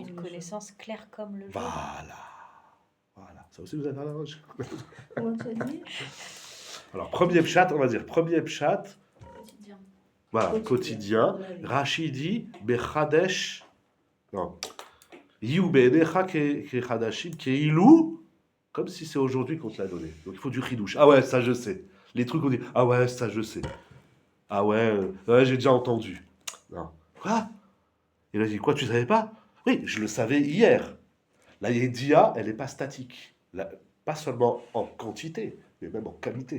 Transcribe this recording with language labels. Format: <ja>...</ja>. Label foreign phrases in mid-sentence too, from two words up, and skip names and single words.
<fr>Une connaissance claire comme le jour. Voilà. Voilà. Ça aussi vous avez parlé Rashi. Comment tu as dit? Alors, premier pshat, on va dire premier pshat, Quotidien. voilà, quotidien. Ouais. Rashi dit Bechadesh. Non.</fr> <he>יהיו בעיניך כחדשים כאילו.</he> <fr>Comme si c'est aujourd'hui qu'on te l'a donné. Donc il faut du chidouche. Ah ouais, ça je sais. Les trucs on dit ah ouais, ça je sais. Ah ouais, ouais, j'ai déjà entendu. Non. Quoi? Il a dit quoi, tu savais pas? Oui, je le savais hier. La Yediya, elle n'est pas statique. Pas seulement en quantité, mais même en qualité.</fr>